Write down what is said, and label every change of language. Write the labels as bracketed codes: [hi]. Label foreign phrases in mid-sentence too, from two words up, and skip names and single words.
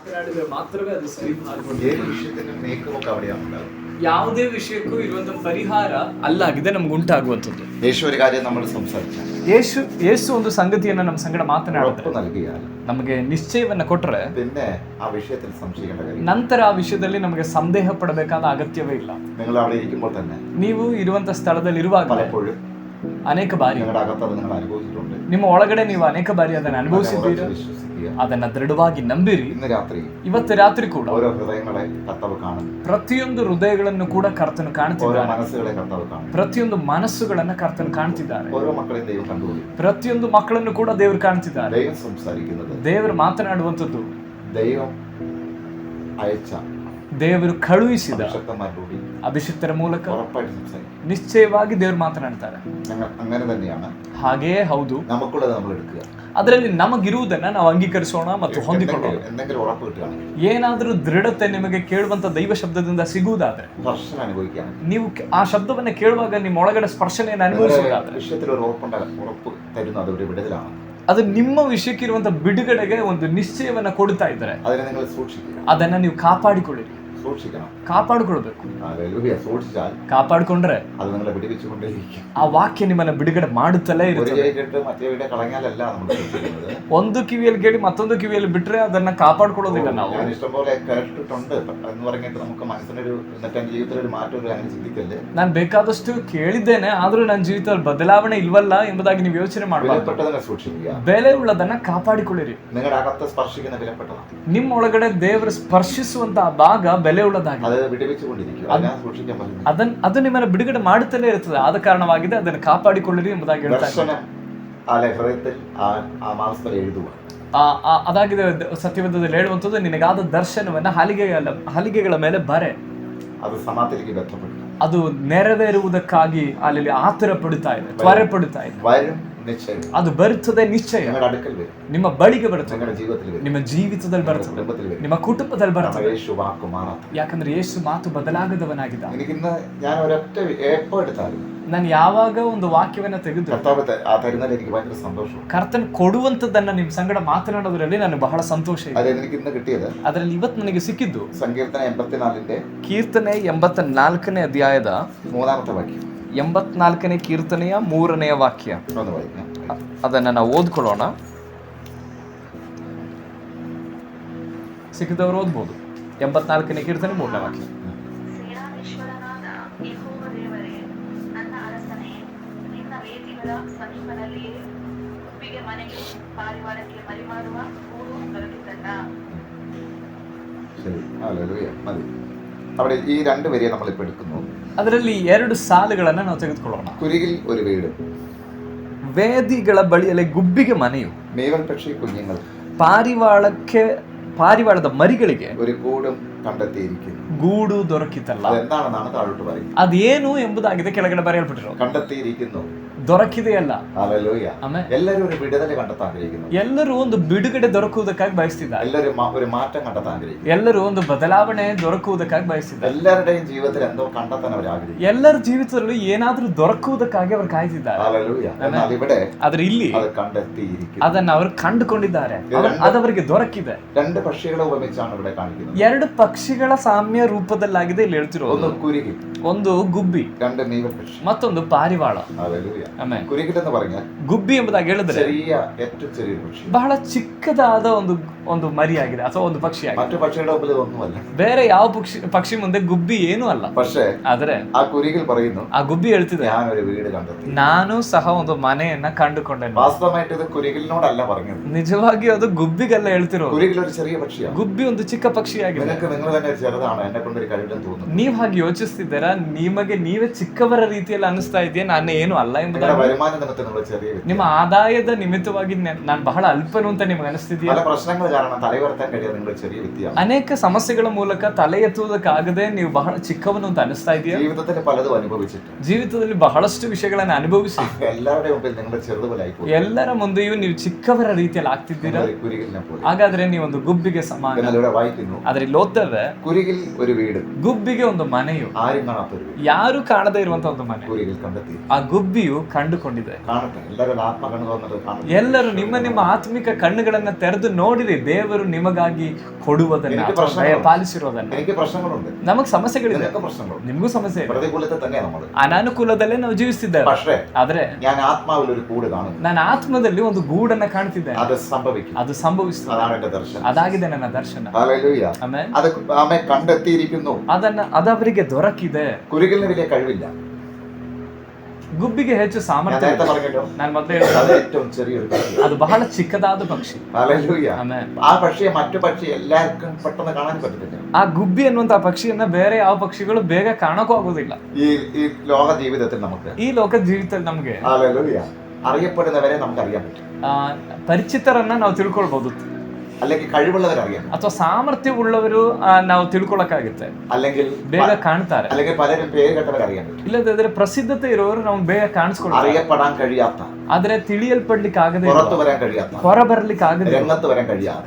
[kn] ಮಾತನಾಡಿದ್ರೆ ಮಾತ್ರವೇ ಅದು ಸರಿ [ml] ഏത് വിഷയത്തിനും നീക്കുപോക്ക് അവിടെയാണ് ഉണ്ടാകും. [kn] ಯಾವುದೇ ವಿಷಯಕ್ಕೂ ಇರುವಂತಹ ಪರಿಹಾರ ಅಲ್ಲಾಗಿದೆ ನಮ್ಗೆ ಉಂಟಾಗುವಂಥದ್ದು. [ml] യേശു ഒരു കാര്യം നമ്മൾ സംസാരിച്ചാൽ, [kn] ಯೇಸು ಒಂದು ಸಂಗತಿಯನ್ನ ನಮ್ಮ ಸಂಗಡ ಮಾತನಾಡಿದ್ರೆ, [ml] ഉറപ്പ് നൽകിയാൽ, [kn] ನಮಗೆ ನಿಶ್ಚಯವನ್ನ ಕೊಟ್ರೆ [ml] പിന്നെ ആ വിഷയത്തിൽ സംശയിക്കേണ്ട കാര്യം. [kn] ನಂತರ ಆ ವಿಷಯದಲ್ಲಿ ನಮಗೆ ಸಂದೇಹ ಪಡಬೇಕಾದ ಅಗತ್ಯವೇ ಇಲ್ಲ. [ml] നിങ്ങൾ അവിടെ ഇരിക്കുമ്പോൾ തന്നെ [kn] ನೀವು ಇರುವಂತ ಸ್ಥಳದಲ್ಲಿ ಇರುವಾಗ [ml] പലപ്പോഴും [kn] ಅನೇಕ ಬಾರಿ [ml] നിങ്ങളുടെ അകത്ത് അത് നിങ്ങൾ അനുഭവിച്ചിട്ടുണ്ട്. [kn] ನಿಮ್ಮ ಒಳಗಡೆ ನೀವು ಅನೇಕ ಬಾರಿ ಅದನ್ನು ಅನುಭವಿಸಿದ್ದೀರಿ. [ml] വിശ്വസിക്കുക. [kn] ಅದನ್ನ ದೃಢವಾಗಿ ನಂಬಿರಿ. [ml] ഇന്ന് രാത്രി [kn] ಇವತ್ತು ರಾತ್ರಿ ಕೂಡ [ml] ഓരോ ഹൃദയങ്ങളെ കർത്താവ് കാണുന്നു. [kn] ಪ್ರತಿಯೊಂದು ಹೃದಯಗಳನ್ನು ಕೂಡ ಕರ್ತನು [ml] ഓരോ [kn] ಕಾಣ್ತಿದ್ದಾನೆ. [ml] മനസ്സുകളെ കർത്താവ് കാണുന്നു. [kn] ಪ್ರತಿಯೊಂದು ಮನಸ್ಸುಗಳನ್ನ ಕರ್ತನು ಕಾಣ್ತಿದ್ದಾರೆ. [ml] ഓരോ മക്കളെയും ദൈവം കണ്ടുപോയി. [kn] ಪ್ರತಿಯೊಂದು ಮಕ್ಕಳನ್ನು ಕೂಡ ದೇವರು ಕಾಣ್ತಿದ್ದಾರೆ. [ml] ദൈവം സംസാരിക്കുന്നത്, [kn] ದೇವರು ಮಾತನಾಡುವಂಥದ್ದು, [ml] ദൈവം അയച്ച [kn] ದೇವರು ಕಳುಹಿಸಿದ [ml] ശക്തന്മാരിലൂടെ [kn] ಅಭಿಷಿಕ್ತರ ಮೂಲಕ [ml] ഉറപ്പായിട്ട് സംസാരിക്കും. [kn] ನಿಶ್ಚಯವಾಗಿ ದೇವರು ಮಾತನಾಡ್ತಾರೆ. [ml] അങ്ങനെ തന്നെയാണ് [kn] ಹಾಗೆಯೇ ಹೌದು. [ml] നമുക്കുള്ളത് നമ്മൾ എടുക്കുക. [kn] ಅದರಲ್ಲಿ ನಮಗಿರುವುದನ್ನ ನಾವು ಅಂಗೀಕರಿಸೋಣ ಮತ್ತು ಹೊಂದಿಕೊಳ್ಳೋಣ. [ml] എന്തെങ്കിലും ഉറപ്പ് കിട്ടുകയാണെങ്കിൽ, [kn] ಏನಾದರೂ ದೃಢತೆ ನಿಮಗೆ ಕೇಳುವಂತ ದೈವ ಶಬ್ದದಿಂದ ಸಿಗುವುದಾದ್ರೆ, [ml] സ്പർശനം അനുഭവിക്കുകയാണെങ്കിൽ, [kn] ನೀವು ಆ ಶಬ್ದವನ್ನ ಕೇಳುವಾಗ ನಿಮ್ಮ ಒಳಗಡೆ ಸ್ಪರ್ಶನೆಯನ್ನು ಅನುಭವಿಸುವುದಾದ್ರೆ, [ml] വിഷയത്തിൽ ഒരു ഉറപ്പ് തരുന്നു. അതൊരു വിടുതലാണ്. [kn] ಅದು ನಿಮ್ಮ ವಿಷಯಕ್ಕಿರುವಂತ ಬಿಡುಗಡೆಗೆ ಒಂದು ನಿಶ್ಚಯವನ್ನ ಕೊಡ್ತಾ ಇದ್ದಾರೆ. [ml] അതിനെ നിങ്ങൾ സൂക്ഷിക്കുക. [kn] ಅದನ್ನ ನೀವು ಕಾಪಾಡಿಕೊಳ್ಳಿರಿ. [ml] സൂക്ഷിക്കണം. [kn] ಕಾಪಾಡಿಕೊಳ್ಬೇಕು. [ml] സൂക്ഷിച്ചാൽ, [kn] ಕಾಪಾಡಿಕೊಂಡ್ರೆ [ml] അത് നിങ്ങളെ പിടിവിച്ചുകൊണ്ടേയിരിക്കും. [kn] ಆ ವಾಕ್ಯ ನಿಮ್ಮನ್ನ ಬಿಡುಗಡೆ ಮಾಡುತ್ತಲೇ [ml] ഒരു [kn] ಇರುತ್ತೆ. [ml] ചെവി കേട്ട് മറ്റേ വീടെ കളഞ്ഞാലല്ല നമ്മൾ സൂക്ഷിക്കുന്നത്. [kn] ಒಂದು ಕಿವಿಯಲ್ಲಿ ಕೇಳಿ ಮತ್ತೊಂದು ಕಿವಿಯಲ್ಲಿ ಬಿಟ್ರೆ ಅದನ್ನ ಕಾಪಾಡ್ಕೊಳ್ಳೋದಿಲ್ಲ ನಾವು. [ml] ഞാൻ ഇഷ്ടംപോലെ കേട്ടിട്ടുണ്ട് എന്ന് പറഞ്ഞിട്ട് നമുക്ക് മനസ്സിനൊരു, എന്നിട്ട് എൻ്റെ ജീവിതത്തിൽ ഒരു മാറ്റം അങ്ങനെ ചിന്തിക്കല്ലേ. [kn] ನಾನು ಬೇಕಾದಷ್ಟು ಕೇಳಿದ್ದೇನೆ, ಆದ್ರೂ ನನ್ನ ಜೀವಿತದಲ್ಲಿ ಬದಲಾವಣೆ ಇಲ್ವಲ್ಲ ಎಂಬುದಾಗಿ ನೀವು ಯೋಚನೆ ಮಾಡಬಾರ್ದು. [ml] വിലപ്പെട്ടതിനെ സൂക്ഷിക്കുക. [kn] ಬೆಲೆ ಉಳ್ಳದನ್ನ ಕಾಪಾಡಿಕೊಳ್ಳಿರಿ. [ml] നിങ്ങളുടെ അകത്ത് സ്പർശിക്കുന്ന വിലപ്പെട്ടതാണ്. [kn] ನಿಮ್ಮ ಒಳಗಡೆ ದೇವರು ಸ್ಪರ್ಶಿಸುವಂತಹ ಭಾಗ ಬೆಲೆ ಉಳ್ಳದಾಗಿದೆ. [ml] അത് വിടുവിച്ചുകൊണ്ടിരിക്കും. അതിനെ സൂക്ഷിക്കാൻ പറ്റും. [kn] ಅದು ನಿಮ್ಮನ್ನ ಬಿಡುಗಡೆ ಮಾಡುತ್ತಲೇ ಇರ್ತದೆ. ಆದ ಕಾರಣವಾಗಿದೆ ಅದನ್ನು ಕಾಪಾಡಿಕೊಳ್ಳಿರಿ ಎಂಬುದಾಗಿ ಹೇಳ್ತಾ ಇದ್ದಾರೆ. [ml] ദർശനം ഹൃദയത്തിൽ ആ മാംസത്തിൽ എഴുതുക. [kn] ಅದಾಗಿದೆ ಸತ್ಯವೇದದಲ್ಲಿ ಹೇಳುವಂಥದ್ದು, ನಿನಗಾದ ದರ್ಶನವನ್ನ ಹಲಿಗೆಗಳ ಮೇಲೆ ಬರೆ. ಅದು ಸಮಾಧಿಗೆ ಬದ್ಧಪಟ್ಟು ಅದು ನೆರವೇರುವುದಕ್ಕಾಗಿ ಅಲ್ಲಿ ಆತುರ ಪಡುತ್ತಾ ಇದೆ, ತ್ವರೆ ಪಡುತ್ತಾ ಇದೆ. [ml] വരും നിശ്ചയം. [kn] ಅದು ಬರುತ್ತದೆ ನಿಶ್ಚಯ. [ml] നിങ്ങളുടെ അടുക്കൽ വരും. [kn] ನಿಮ್ಮ ಬಳಿಗೆ ಬರುತ್ತದೆ. [ml] നിങ്ങളുടെ ജീവിതത്തിൽ വരും. [kn] ನಿಮ್ಮ ಜೀವಿತದಲ್ಲಿ ಬರುತ್ತದೆ. [ml] കുടുംബത്തിൽ വരും. [kn] ನಿಮ್ಮ ಕುಟುಂಬದಲ್ಲಿ ಬರುತ್ತದೆ. [ml] യേശു വാക്ക് മാറാത്ത. [kn] ಯಾಕಂದ್ರೆ ಯೇಸು ಮಾತು ಬದಲಾಗದವನಾಗಿದ್ದ. [ml] എനിക്കിന്ന് ഞാൻ ഒരൊറ്റ എപ്പോ എടുത്താലും [kn] ನಾನು ಯಾವಾಗ ಒಂದು ವಾಕ್ಯವನ್ನ ತೆಗೆದು [ml] കർത്താവ് ആ തരുന്നതിൽ എനിക്ക് ഭയങ്കര സന്തോഷം. [kn] ಕರ್ತನ್ ಕೊಡುವಂತದ್ದನ್ನ ನಿಮ್ ಸಂಗಡ ಮಾತನಾಡೋದ್ರಲ್ಲಿ ನನಗೆ ಬಹಳ ಸಂತೋಷ ಇದೆ. [ml] അത് എനിക്ക് ഇന്ന് കിട്ടിയത് [kn] ಅದರಲ್ಲಿ ಇವತ್ತು ನನಗೆ ಸಿಕ್ಕಿದ್ದು [ml] സങ്കീർത്തന 84 [kn] ಕೀರ್ತನೆ 84ನೇ ಅಧ್ಯಾಯದ [ml] 3ാമത്തെ വാക്യം. [kn] 84ನೇ ಕೀರ್ತನೆಯ 3ನೇ ವಾಕ್ಯ. [ml] ഒന്ന് വായിക്കാം. [kn] ಅದನ್ನ ನಾವು ಓದ್ಕೊಳ್ಳೋಣ. ಸಿಕ್ಕಿದವರು ಓದ್ಬೋದು. 84ನೇ ಕೀರ್ತನೆ 3ನೇ ವಾಕ್ಯ. ಸೇನಾಧೀಶ್ವರನಾದ ಯೆಹೋವ ದೇವರೇ, ನನ್ನ ಅರಸನೇ, ನಿನ್ನ ವೇದಿಗಳ ಸಮೀಪದಲ್ಲಿಯೇ ಗುಬ್ಬಿಗೆ ಮನೆಗೆ ಪಾರಿವಾಳಕ್ಕೆ ಮರಿಮಾಡುವ ಗೂಡು ದೊರಕಿತಲ್ಲ. [ml] ശരി, ഹല്ലേലൂയ. മതി. അവിടെ ഈ രണ്ട് വരിയെ നമ്മളിപ്പോൾ എടുക്കുന്നു. [kn] ಅದರಲ್ಲಿ 2 ಸಾಲುಗಳನ್ನ ನಾವು ತೆಗೆದುಕೊಳ್ಳೋಣ. [ml] കുരികിൽ ഒരു വീട്, [kn] ವೇದಿಗಳ ಬಳಿಯಲ್ಲಿ ಗುಬ್ಬಿಗೆ ಮನೆಯು, [ml] മേവൽ പക്ഷി കുഞ്ഞുങ്ങൾ, [kn] ಪಾರಿವಾಳದ ಮರಿಗಳಿಗೆ [ml] ഒരു കൂടും കണ്ടെത്തിയിരിക്കുന്നു. [kn] ಗೂಡು ದೊರಕಿತಲ್ಲ. [ml] അതെന്താണെന്നാണ് താഴോട്ട് പറയുന്നത്. [kn] ಅದೇನು ಎಂಬುದಾಗಿದೆ ಕೆಳಗಡೆ ಬರೆಯಲ್ಪಟ್ಟಿರೋದು. [ml] കണ്ടെത്തിയിരിക്കുന്നു. [kn] ದೊರಕಿದೆಯಲ್ಲ. [ml] ഹല്ലേലൂയ. [kn] ಆಮೇಲೆ [ml] എല്ലാവരും ഒരു വിടുതല കണ്ടെത്താൻ ആഗ്രഹിക്കുന്നു. [kn] ಎಲ್ಲರೂ ಒಂದು ಬಿಡುಗಡೆ ದೊರಕುವುದಕ್ಕಾಗಿ ಬಯಸ್ತಿದ್ದಾರೆ. [ml] എല്ലാവരും ഒരു മാറ്റം കണ്ടെത്താൻ ആഗ്രഹിക്കുന്നു. [kn] ಎಲ್ಲರೂ ಒಂದು ಬದಲಾವಣೆ ದೊರಕುವುದಕ್ಕಾಗಿ ಬಯಸ್ತಿದ್ದಾರೆ. [ml] എല്ലാവരുടെയും ജീവിതത്തിൽ എന്തോ കണ്ടെത്താൻ അവർ ആഗ്രഹിക്കുന്നു. [kn] ಎಲ್ಲರ ಜೀವಿತದಲ್ಲಿ ಏನಾದ್ರೂ ದೊರಕುವುದಕ್ಕಾಗಿ ಅವರು ಕಾಯ್ತಿದ್ದಾರೆ. [ml] ഹല്ലേലൂയ. എന്നാൽ ഇവിടെ [kn] ಆದ್ರೆ ಇಲ್ಲಿ [ml] അത് കണ്ടെത്തിയിരിക്കുന്നു. [kn] ಅದನ್ನ ಅವರು ಕಂಡುಕೊಂಡಿದ್ದಾರೆ. ಅದವರಿಗೆ ದೊರಕಿದೆ. [ml] രണ്ട് പക്ഷികളെ ഉപമിച്ചാണ് ഇവിടെ കാണിക്കുന്നത്. [kn] 2 ಪಕ್ಷಿಗಳ ಸಾಮ್ಯ ರೂಪದಲ್ಲಾಗಿದೆ ಇಲ್ಲಿ ಹೇಳ್ತಿರೋದು. [ml] ഒന്ന് കുരുകി, [kn] ಒಂದು ಗುಬ್ಬಿ, [ml] രണ്ട് മീവൽ പക്ഷി, [kn] ಮತ್ತೊಂದು ಪಾರಿವಾಳ. [ml] ഹല്ലേലൂയ. [kn] ಆಮೇಲೆ [ml] കുരുകിൽ എന്ന് പറഞ്ഞാൽ [kn] ಗುಬ್ಬಿ ಎಂಬುದಾಗಿ ಹೇಳಿದ್ರೆ [ml] ഏറ്റവും ചെറിയൊരു പക്ഷി, [kn] ಬಹಳ ಚಿಕ್ಕದಾದ ಒಂದು ಮರಿಯಾಗಿದೆ ಅಥವಾ ಒಂದು ಪಕ್ಷಿಯಾಗಿದೆ. [ml] മറ്റു പക്ഷികളുടെ മുമ്പിൽ ഒന്നുമല്ല. [kn] ಬೇರೆ ಯಾವ ಪಕ್ಷಿ ಮುಂದೆ ಗುಬ್ಬಿ ಏನೂ ಅಲ್ಲ. [ml] പക്ഷേ [kn] ಆದ್ರೆ [ml] ആ കുരുകിൽ പറയുന്നു, [kn] ಆ ಗುಬ್ಬಿ ಹೇಳ್ತಿದೆ, [ml] ഞാനൊരു വീട് കണ്ടെത്തി. [kn] ನಾನು ಸಹ ಒಂದು ಮನೆಯನ್ನ ಕಂಡುಕೊಂಡೆ. [ml] വാസ്തവമായിട്ട് ഇത് കുരുകിലിനോടല്ല പറഞ്ഞത്. [kn] ನಿಜವಾಗಿ ಅದು ಗುಬ್ಬಿಗೆಲ್ಲ ಹೇಳ್ತಿರೋ. [ml] കുരുകിൽ ഒരു ചെറിയ പക്ഷിയാണ്. [kn] ಗುಬ್ಬಿ ಒಂದು ಚಿಕ್ಕ ಪಕ್ಷಿಯಾಗಿದೆ. [ml] നിങ്ങൾ തന്നെ ചെറുതാണ്, എന്നെ കൊണ്ടൊരു കഴിവില്ലെന്ന് തോന്നുന്നു. [kn] ನೀವ್ ಹಾಗೆ ಯೋಚಿಸ್ತಿದ್ದೀರಾ? ನಿಮಗೆ ನೀವೇ ಚಿಕ್ಕವರ ರೀತಿಯಲ್ಲಿ ಅನಿಸ್ತಾ ಇದೆಯಾ ನಾನು ಏನು ಅಲ್ಲ ಎಂಬುದಾಗಿ? [ml] വരുമാന നിമിത്തം നിങ്ങൾ ചെറിയ വ്യക്തി. [kn] ನಿಮ್ಮ ಆದಾಯದ ನಿಮಿತ್ತವಾಗಿ ನಾನು ಬಹಳ ಅಲ್ಪನು ಅಂತ ನಿಮಗೆ ಅನಿಸ್ತಿದೆಯಾ? [ml] പല പ്രശ്നങ്ങൾ കാരണം തലയുയർത്താൻ കഴിയാതെ നിങ്ങൾ ചെറിയ വ്യക്തിയാണ്. [kn] ಅನೇಕ ಸಮಸ್ಯೆಗಳ ಮೂಲಕ ತಲೆ ಎತ್ತುವುದಕ್ಕಾಗದೆ ನೀವು ಬಹಳ ಚಿಕ್ಕವನು ಅಂತ ಅನಿಸ್ತಾ ಇದೆಯಾ? [ml] ജീവിതത്തിൽ പലതും അനുഭവിച്ചിട്ട് [kn] ಜೀವಿತದಲ್ಲಿ ಬಹಳಷ್ಟು ವಿಷಯಗಳನ್ನು ಅನುಭವಿಸಿ [ml] എല്ലാവരുടെ മുമ്പിൽ നിങ്ങൾ ചെറുതുപോലായി പോയി. [kn] ಎಲ್ಲರ ಮುಂದೆಯೂ ನೀವು ಚಿಕ್ಕವರ ರೀತಿಯಲ್ಲಿ ಆಗ್ತಿದ್ದೀರಾ? [ml] കുരുകിലിനെ പോലെ. [kn] ಹಾಗಾದ್ರೆ ನೀವೊಂದು ಗುಬ್ಬಿಗೆ ಸಮಾನ. [ml] ഇവിടെ വായിക്കുന്നു, [kn] ಅದ್ರಲ್ಲಿ ಓದ್ತೇವೆ, [ml] കുരുകിൽ ഒരു വീട്, [kn] ಗುಬ್ಬಿಗೆ ಒಂದು ಮನೆಯು, [ml] ആരും കാണാത്തൊരു വീട്, [kn] ಯಾರು ಕಾಣದೇ ಇರುವಂತ ಒಂದು ಮನೆ. [ml] കുരുകിൽ കണ്ടെത്തി. [kn] ಆ ಗುಬ್ಬಿಯು ಕಂಡುಕೊಂಡಿದೆ. [ml] കാണട്ടെ, എല്ലാവരും ആത്മ കണ്ണു തുറന്നിട്ട് കാണട്ടെ. [kn] ಎಲ್ಲರೂ ನಿಮ್ಮ ಆತ್ಮಿಕ ಕಣ್ಣುಗಳನ್ನ ತೆರೆದು ನೋಡಿರಿ ದೇವರು ನಿಮಗಾಗಿ ಕೊಡುವುದನ್ನ, ಪಾಲಿಸಿರೋದನ್ನ. [ml] എനിക്ക് പ്രശ്നങ്ങളുണ്ട്, [kn] ನಮಗ್ ಸಮಸ್ಯೆಗಳಿದೆ, [ml] നിനക്ക് പ്രശ്നങ്ങളുണ്ട്. [kn] ನಿಮಗೂ ಸಮಸ್ಯೆ ಇದೆ. [ml] പ്രതികൂലത്തിൽ തന്നെയാണ് നമ്മൾ. [kn] ಅನಾನುಕೂಲದಲ್ಲೇ ನಾವು ಜೀವಿಸ್ತಿದ್ದೇವೆ. [ml] പക്ഷേ [kn] ಆದ್ರೆ [ml] ഞാൻ ആത്മാവിൽ ഒരു കൂട് കാണുന്നു. [kn] ನಾನು ಆತ್ಮದಲ್ಲಿ ಒಂದು ಗೂಡನ್ನ ಕಾಣ್ತಿದ್ದೇನೆ. [ml] അത് സംഭവിക്കും. [kn] ಅದು ಸಂಭವಿಸ್ತದೆ. [ml] അതാണ് എന്റെ ദർശനം. [kn] ಅದಾಗಿದೆ ನನ್ನ ದರ್ಶನ. [ml] ഹല്ലേലൂയ. [kn] ಆಮೆನ್. [ml] അത് ആമേ കണ്ടെത്തിയിരിക്കുന്നു. [kn] ಅದವರಿಗೆ ದೊರಕಿದೆ. [ml] കുരുകലിന് വലിയ കഴിവില്ല. [kn] ಗುಬ್ಬಿಗೆ ಹೆಚ್ಚು ಸಾಮರ್ಥ್ಯ. ನಾನು ಮೊದಲೇ [ml] ഏറ്റവും ചെറിയൊരു പക്ഷി, [kn] ಅದು ಬಹಳ ಚಿಕ್ಕದಾದ ಪಕ್ಷಿ. [ml] ഹല്ലേലൂയ. [kn] ಆಮೆನ್. [ml] ആ പക്ഷിയെ മറ്റു പക്ഷി എല്ലാവർക്കും പെട്ടെന്ന് കാണാൻ പറ്റത്തില്ല. [kn] ಆ ಗುಬ್ಬಿ ಅನ್ನುವಂತ ಪಕ್ಷಿಯನ್ನ ಬೇರೆ ಯಾವ ಪಕ್ಷಿಗಳು ಬೇಗ ಕಾಣಕ್ಕೂ ಆಗೋದಿಲ್ಲ. [ml] ഈ ലോക ജീവിതത്തിൽ നമുക്ക്, [kn] ಈ ಲೋಕದ ಜೀವಿತದಲ್ಲಿ ನಮ್ಗೆ [ml] ഹല്ലേലൂയ, അറിയപ്പെടുന്നവരെ നമുക്ക് അറിയാൻ പറ്റും. [kn] ಪರಿಚಿತರನ್ನ ನಾವು ತಿಳ್ಕೊಳ್ಬಹುದು, [ml] അല്ലെങ്കിൽ കഴിവുള്ളവരെ അറിയാം, [kn] ಅಥವಾ ಸಾಮರ್ಥ್ಯವುಳ್ಳವರು ನಾವು ತಿಳ್ಕೊಳಕ್ಕಾಗುತ್ತೆ, [ml] അല്ലെങ്കിൽ [kn] ಬೇಗ ಕಾಣ್ತಾರೆ. [ml] അല്ലെങ്കിൽ പലരും പേര് കേട്ടവരെ അറിയാൻ പറ്റും. [kn] ಇಲ್ಲದಿದ್ರೆ ಪ್ರಸಿದ್ಧತೆ ಇರೋರು ನಾವು ಬೇಗ ಕಾಣಿಸ್ಕೊಳ್ತಾರೆ. [ml] അറിയപ്പെടാൻ കഴിയാത്ത, [kn] ಆದ್ರೆ ತಿಳಿಯಲ್ಪಡ್ಲಿಕ್ಕೆ ಆಗದೆ, [ml] പുറത്തു വരാൻ കഴിയാത്ത, [kn] ಹೊರ ಬರ್ಲಿಕ್ಕೆ ಆಗದೆ, [ml] രംഗത്ത് വരാൻ കഴിയാതെ,